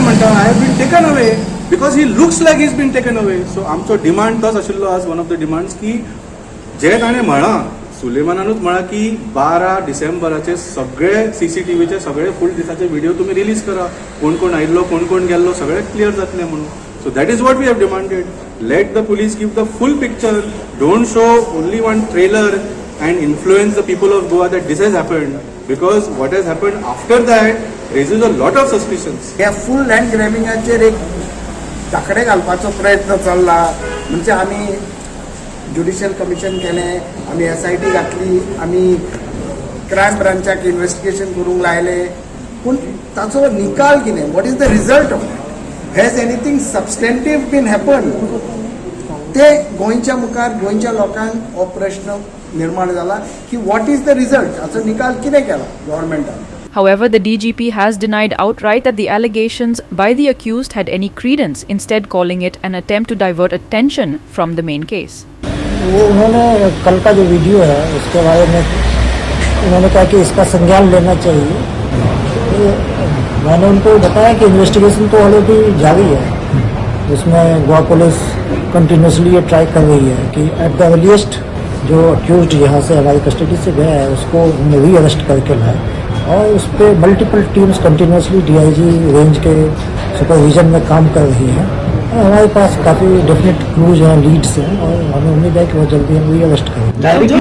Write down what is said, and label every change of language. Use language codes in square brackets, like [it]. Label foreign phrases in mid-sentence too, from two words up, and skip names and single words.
[en] म्हणटा I have been taken away because he looks like is been taken away so [kok] आमचो डिमांड तोच आशिल्लो आज [en] one of the demands [kok] की जे ताणें म्हळां सुलेमानानूच म्हळां की 12 डिसेंबराचे सगळे सीसीटीव्हीचे सगळे फूल दिसाचे व्हिडिओ तुम्ही रिलीज करा कोण कोण आयिल्लो कोण कोण गेल्लो सगळे क्लियर जातले म्हणून [en] so that is what we have demanded let the police give the full picture don't show only one trailer and influence the people of Goa that this has happened because what has happened after that raises a lot of suspicions [kok] ह्या फूल लँड ग्रॅबिंगाचेर एक धाकडे घालपाचो प्रयत्न चल्ला म्हणजे आमी [en] judicial commission [kok] केलें आमी SIT घातली आमी क्रायम ब्रांचाक इन्व्हेस्टिगेशन करूंक लायले पूण ताचो निकाल कितें [en] what is the result of has anything substantive been happen [kok] ते गोंयच्या मुखार गोंयच्या लोकांक हो प्रश्न निर्माण जाला की [en] what is the result [kok] हाचो निकाल कितें केला गव्हर्मेंटान. [en] However, the DGP has denied outright that the allegations by the accused had any credence, instead calling it an attempt to divert attention from the main case. [hi] वो उन्होंने कल का जो वीडियो है उसके बारे में उन्होंने कहा कि इसका संज्ञान लेना चाहिए. तो मैंने उनको बताया कि इन्वेस्टिगेशन तो ऑलरेडी जारी है उसमें गोवा पुलिस कंटिन्यूसली ये ट्राई कर रही है कि [en] at the earliest [hi] जो अक्यूज्ड यहाँ से हमारी कस्टडी से गया है उसको [en] re arrest [hi] करके लाए और उस पर [en] multiple teams continuously [hi] DIG रेंज के सुपरविजन में काम कर रही हैं और हमारे पास काफ़ी [en] definite clues [hi] हैं लीड्स हैं और हमें उम्मीद है कि वो जल्दी हम [en] re arrest [hi] करेंगे.